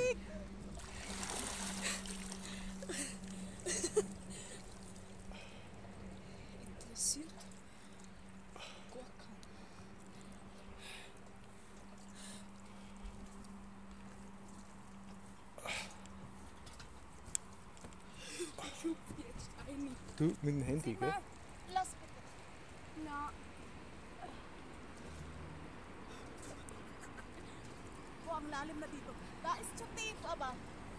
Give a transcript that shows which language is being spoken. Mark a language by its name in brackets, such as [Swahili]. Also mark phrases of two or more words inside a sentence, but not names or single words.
[German] Interessiert? Gurken. Schupft jetzt ein. Du mit dem Handy, gell? Lass bitte. Na, [Filipino] Oh, ang lalim na dito. [German] Da ist zu tief, aber...